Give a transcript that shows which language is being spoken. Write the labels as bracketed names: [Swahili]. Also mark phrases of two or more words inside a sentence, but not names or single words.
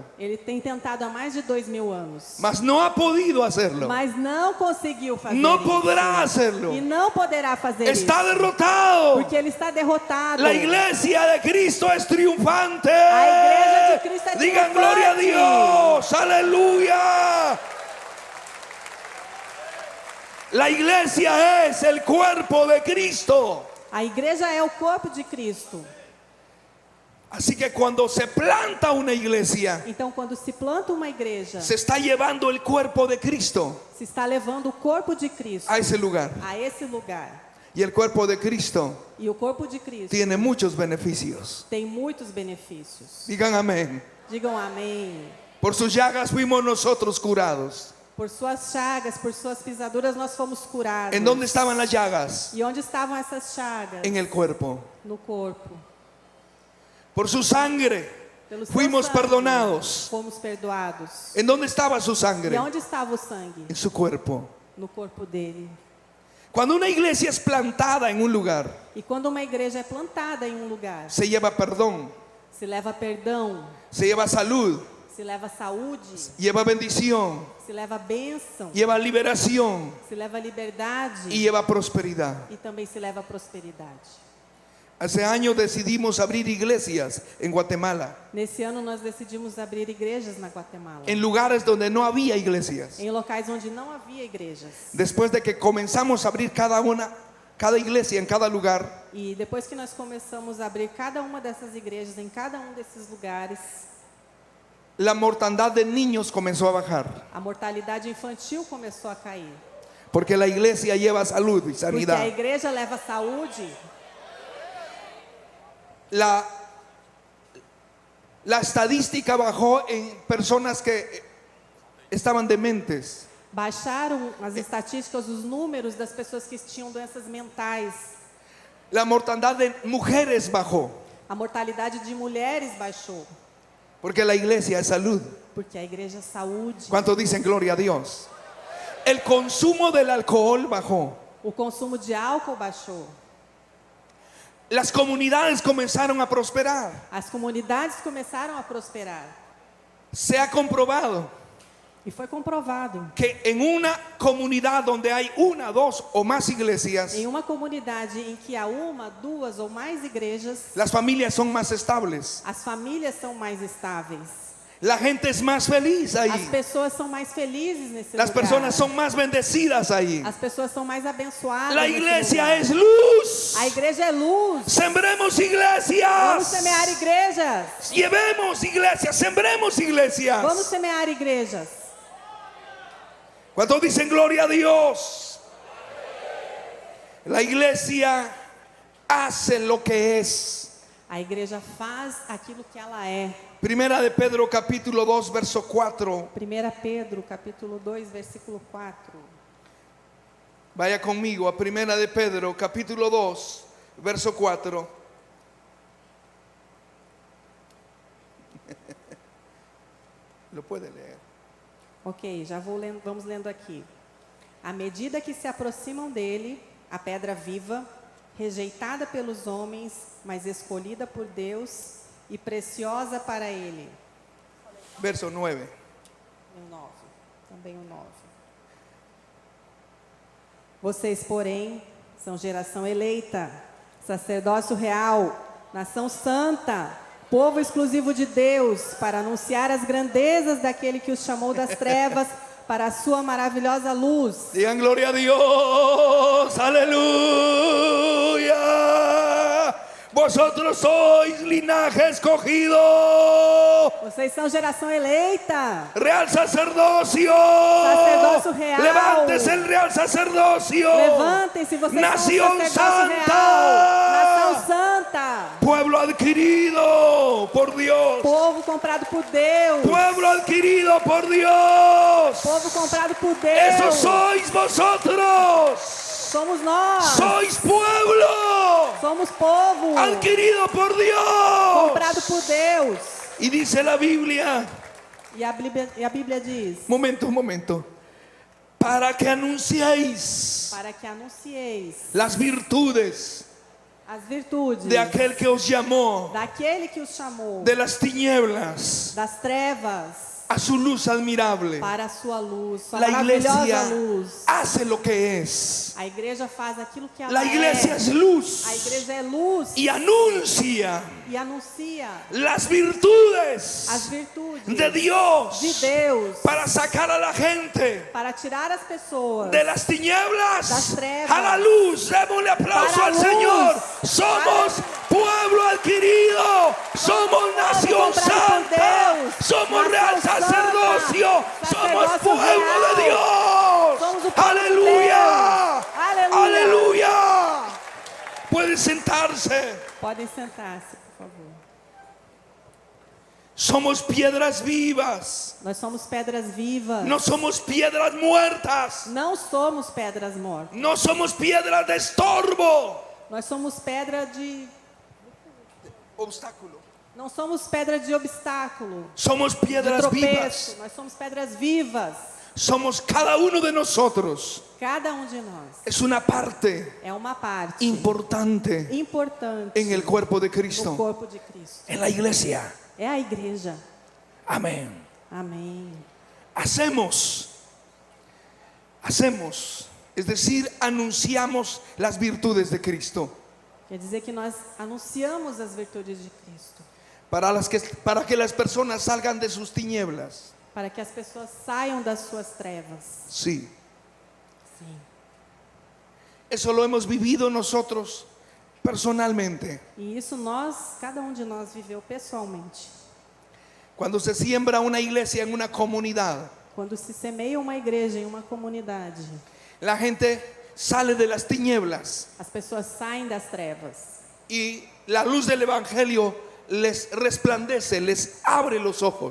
[Portuguese] Ele tem tentado há mais de 2000 anos, [Spanish] mas no ha podido hacerlo. [Portuguese] mas não conseguiu fazer [Spanish] No [Portuguese] isso. [Spanish] podrá hacerlo. [Portuguese] E não poderá fazer [Spanish] Está [Portuguese] isso, [Spanish] derrotado. [Portuguese] porque ele está derrotado. [Spanish] La iglesia de Cristo es triunfante. [Portuguese] A igreja de Cristo é [Spanish] Digan [Portuguese] triunfante. [Spanish] gloria a Dios. Aleluya. La iglesia es el cuerpo de Cristo. [Portuguese] A igreja é o corpo de Cristo. [Spanish] Así que cuando se planta una iglesia, [Portuguese] Então, quando se planta uma igreja, [Spanish] se está llevando el cuerpo de Cristo [Portuguese] se está levando o corpo de Cristo [Spanish] a ese lugar. [Portuguese] a esse lugar. [Spanish] Y el cuerpo de Cristo [Portuguese] E o corpo de Cristo [Spanish] tiene muchos beneficios. [Portuguese] tem muitos benefícios. [Spanish] Digan amén. [Portuguese] Digam amém. [Spanish] Por sus llagas fuimos nosotros curados. [Portuguese] Por suas chagas, por suas pisaduras, nós fomos curados. [Spanish] ¿En dónde estaban las llagas? [Portuguese] E onde estavam essas chagas? [Spanish] En el cuerpo. [Portuguese] No corpo. [Spanish] Por su sangre [Portuguese] Pelo seu [Spanish] fuimos [Portuguese] sangue, [Spanish] perdonados. [Portuguese] fomos perdoados. [Spanish] ¿En dónde estaba su [Portuguese] E [Spanish] sangre? [Portuguese] onde estava o sangue? [Spanish] En su cuerpo. [Portuguese] No corpo dele. [Spanish] Cuando una iglesia es plantada en un lugar, [Portuguese] E quando uma igreja é plantada em um lugar, [Spanish] se lleva perdón, [Portuguese] se leva perdão, [Spanish] se lleva salud, [Portuguese] se leva saúde, [Spanish] lleva bendición, [Portuguese] se leva bênção, [Spanish] lleva liberación [Portuguese] se leva liberdade [Spanish] y lleva prosperidad. [Portuguese] e também se leva prosperidade. [Spanish] Hace años decidimos abrir iglesias en Guatemala, [Portuguese] Nesse ano nós decidimos abrir igrejas na Guatemala, [Spanish] en lugares donde no había iglesias. [Portuguese] em locais onde não havia igrejas. [Spanish] Después de que comenzamos a abrir cada iglesia en cada lugar, [Portuguese] E depois que nós começamos a abrir cada uma dessas igrejas em cada um desses lugares, [Spanish] la mortandad de niños comenzó a bajar, [Portuguese] a mortalidade infantil começou a cair. [Spanish] porque la iglesia lleva salud y [Portuguese] Porque a [Spanish] sanidad. [Portuguese] igreja leva saúde. [Spanish] La estadística bajó en personas que estaban dementes. [Portuguese] Baixaram as estatísticas, os números das pessoas que tinham doenças mentais. [Spanish] La mortandad de mujeres bajó, [Portuguese] A mortalidade de mulheres baixou. [Spanish] porque la iglesia es salud. [Portuguese] Porque a igreja é saúde. [Spanish] ¿Cuántos dicen gloria a Dios? El consumo del alcohol bajó. [Portuguese] O consumo de álcool baixou. [Spanish] Las comunidades comenzaron a prosperar. [Portuguese] As comunidades começaram a prosperar. [Spanish] Se ha comprobado [Portuguese] E foi comprovado. [Spanish] que en una comunidad donde hay una, dos o más iglesias, [Portuguese] Em uma comunidade em que há uma, duas ou mais igrejas, [Spanish] las familias son más estables. [Portuguese] as famílias são mais estáveis. [Spanish] La gente es más feliz [Portuguese] As [Spanish] ahí. [Portuguese] pessoas são mais felizes nesse [Spanish] Las [Portuguese] lugar. [Spanish] personas son más bendecidas ahí. [Portuguese] As pessoas são mais abençoadas. [Spanish] La [Portuguese] nesse [Spanish] iglesia [Portuguese] lugar. [Spanish] es luz. [Portuguese] A igreja é luz. [Spanish] Sembremos [Portuguese] Vamos [Spanish] iglesias. [Portuguese] semear igrejas. [Spanish] Llevemos iglesias, sembremos iglesias. [Portuguese] Vamos semear igrejas. [Spanish] ¿Cuántos dicen gloria a Dios? La iglesia hace lo que es. [Portuguese] A igreja faz aquilo que ela é. [Spanish] Primera de Pedro capítulo 2 verso 4. [Portuguese] 1 Pedro, capítulo 2, versículo 4. [Spanish] Vaya conmigo a Primera de Pedro capítulo 2 verso 4. Lo puede leer. [Portuguese] Ok, já vou lendo, vamos lendo aqui. À medida que se aproximam dele, a pedra viva, rejeitada pelos homens, mas escolhida por Deus e preciosa para ele. [Spanish] Verso 9. [Portuguese] O 9, também o 9. Vocês, porém, são geração eleita, sacerdócio real, nação santa, povo exclusivo de Deus, para anunciar as grandezas daquele que os chamou das trevas para a sua maravilhosa luz. [Spanish] Digan gloria a Dios, aleluya. Vosotros sois linaje escogido, [Portuguese] Vocês são geração eleita, [Spanish] real sacerdocio. [Portuguese] Sacerdócio real. [Spanish] Levántese el real sacerdocio. [Portuguese] levantem-se, vocês [Spanish] Nación [Portuguese] são o sacerdócio [Spanish] santa. [Portuguese] real, nação santa, [Spanish] Pueblo adquirido por Dios. [Portuguese] povo comprado por Deus, [Spanish] Pueblo adquirido por Dios. [Portuguese] povo comprado por [Spanish] Eso [Portuguese] Deus, [Spanish] sois vosotros. [Portuguese] somos nós, [Spanish] Sois pueblo [Portuguese] somos povo, [Spanish] adquirido por Dios. [Portuguese] comprado por Deus. [Spanish] Y dice la Biblia, [Portuguese] E a Bíblia diz, [Spanish] un momento, para que anunciéis [Portuguese] para que anuncieis [Spanish] las virtudes [Portuguese] as virtudes [Spanish] de aquel que os llamó [Portuguese] daquele que os chamou [Spanish] de las tinieblas [Portuguese] das trevas [Spanish] a su luz admirable. [Portuguese] para a sua luz, sua [Spanish] La [Portuguese] maravilhosa [Spanish] iglesia [Portuguese] luz. [Spanish] hace lo que es. [Portuguese] A igreja faz aquilo que ela [Spanish] La iglesia [Portuguese] é. [Spanish] es luz [Portuguese] A igreja é luz [Spanish] y anuncia [Portuguese] e anuncia [Spanish] las virtudes [Portuguese] as virtudes [Spanish] de Dios [Portuguese] de Deus [Spanish] para sacar a la gente [Portuguese] para tirar as pessoas [Spanish] de las tinieblas [Portuguese] das trevas [Spanish] a la luz. Démosle aplauso [Portuguese] para a [Spanish] al [Portuguese] luz. [Spanish] Señor. Somos pueblo adquirido, somos nación [Portuguese] comprado por [Spanish] santa, [Portuguese] Deus, [Spanish] somos [Portuguese] nação [Spanish] real [Portuguese] santa, [Spanish] sacerdocio, somos [Portuguese] sacerdócio [Spanish] pueblo de [Portuguese] real. [Spanish] Dios. [Portuguese] Somos o povo de [Spanish] Aleluya, [Portuguese] Deus. Aleluia. [Spanish] aleluya. Pueden sentarse. [Portuguese] Podem sentar-se, por favor. [Spanish] Somos piedras vivas, [Portuguese] Nós somos pedras vivas. [Spanish] no somos piedras muertas, [Portuguese] Não somos pedras mortas. [Spanish] no somos piedras de estorbo. [Portuguese] Nós somos pedra de... Obstáculo. Não somos pedra de obstáculo, [Spanish] Somos [Portuguese] de [Spanish] piedras [Portuguese] tropeço. [Spanish] vivas. [Portuguese] Nós somos pedras vivas. [Spanish] Somos cada uno de nosotros. [Portuguese] Cada um de nós [Spanish] Es una parte [Portuguese] é uma parte [Spanish] importante [Portuguese] importante [Spanish] en el cuerpo de [Portuguese] no [Spanish] Cristo, [Portuguese] corpo de Cristo. [Spanish] en la iglesia. [Portuguese] É a igreja. [Spanish] Amén. [Portuguese] Amém. [Spanish] Hacemos, es decir, anunciamos las virtudes de Cristo [Portuguese] Quer dizer que nós anunciamos as virtudes de Cristo [Spanish] para que las personas salgan de sus tinieblas. [Portuguese] para que as pessoas saiam das suas trevas. [Spanish] Sí, [Portuguese] Sim. [Spanish] eso lo hemos vivido nosotros personalmente. [Portuguese] E isso cada um de nós viveu pessoalmente. [Spanish] Cuando se siembra una iglesia en una comunidad, [Portuguese] Quando se semeia uma igreja em uma comunidade, [Spanish] la gente sale de las tinieblas [Portuguese] as pessoas saem das trevas. [Spanish] y la luz del evangelio les resplandece, les abre los ojos.